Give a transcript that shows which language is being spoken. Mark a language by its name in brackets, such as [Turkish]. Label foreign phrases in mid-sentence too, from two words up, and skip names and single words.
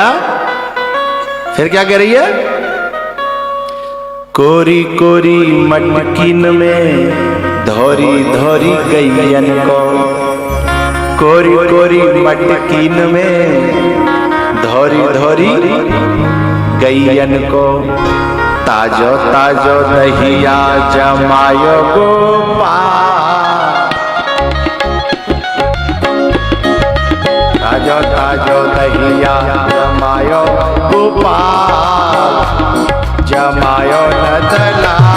[Hindi] फिर क्या कह रही है, [Braj] कोरी कोरी मटकिन में धोरी धोरी गैयन को, कोरी कोरी मटकिन में धोरी धोरी गैयन को, ताजो ताजो दहिया जमायो गोपाल, ताजो ताजो दहिया जमायो गोपाल, जमायो नदला